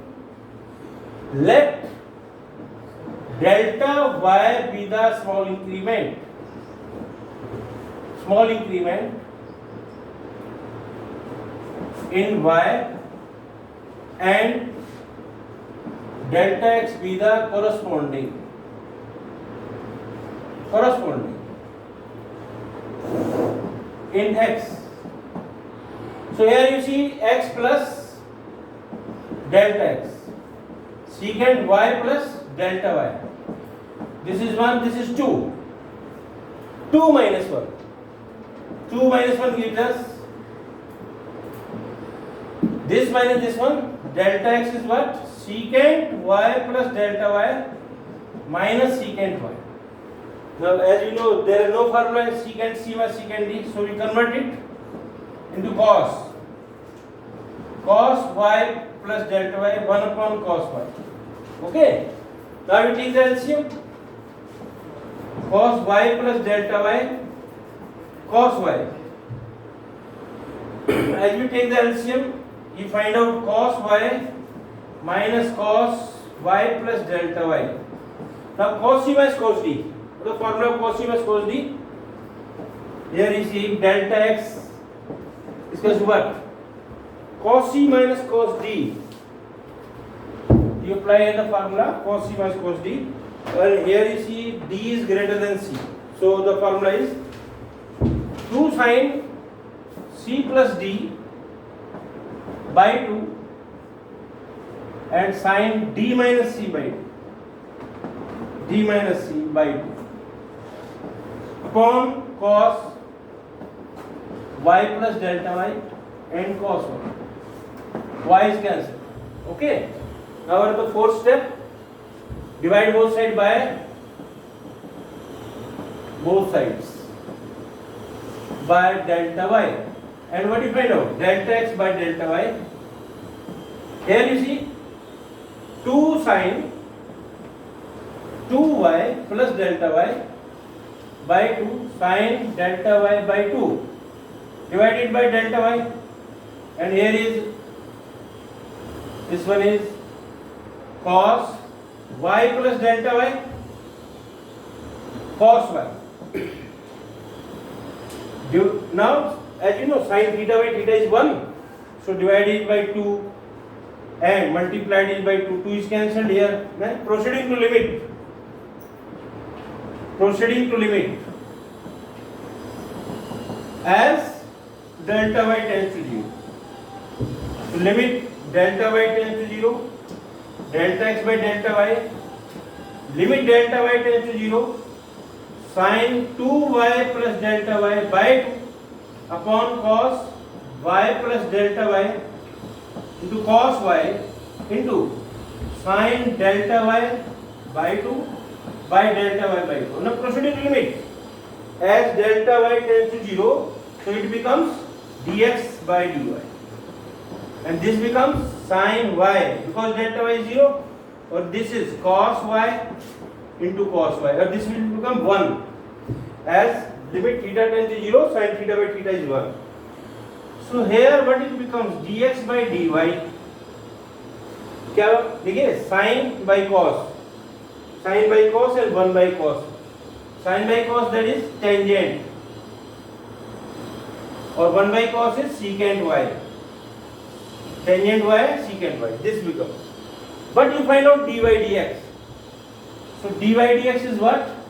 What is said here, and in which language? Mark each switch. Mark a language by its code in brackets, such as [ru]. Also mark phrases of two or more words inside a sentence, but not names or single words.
[en] Let delta y be the small increment in y and delta x be the corresponding in x. So here you see x plus delta x, secant y plus delta y. This is 1, this is 2. 2 minus 1. 2 minus 1 gives us this minus this one. Delta x is what? Secant y plus delta y minus secant y. Now as you know, there is no formula in secant c by secant d, so we convert it into cos y plus delta y 1 upon cos y. Okay, now we take the LCM. Cos y plus delta y cos y. As we take the LCM, you find out cos y minus cos y plus delta y. Now cos c minus cos d. The formula of cos c minus cos d. Here you see delta x is equals to what? Cos c minus cos d. You apply the formula cos c minus cos d. And here you see d is greater than c. So the formula is 2 sin c plus d by 2 and sin d minus c by 2. D minus c by 2 upon cos y plus delta y and cos y. Y is cancelled. Okay. Now at the fourth step, divide both sides by delta y. And what do you find out? Delta x by delta y. Here you see 2 sin 2y plus delta y by 2 sin delta y by 2 divided by delta y. And here is this one is cos y plus delta y, cos y. Now as you know sin theta by theta is 1, so divided by 2 and multiplied it by 2, 2 is cancelled here. Then proceeding to limit as delta y tends to 0. So limit delta y tends to 0, delta x by delta y, limit delta y tends to 0, sin 2y plus delta y by 2 upon cos y plus delta y into cos y into sin delta y by 2 by delta y by 2. Now proceeding to limit as delta y tends to 0, so it becomes dx by dy, and this becomes sin y because delta y is 0, or this is cos y into cos y, or this will become 1 as limit theta tends to 0, sin theta by theta is 1. So here what it becomes dx by dy, [hi] क्या देखिए [en] sin by cos and 1 by cos. Sin by cos that is tangent, or 1 by cos is secant y. Tangent y, secant y. This becomes. But you find out dy dx. So dy dx is what?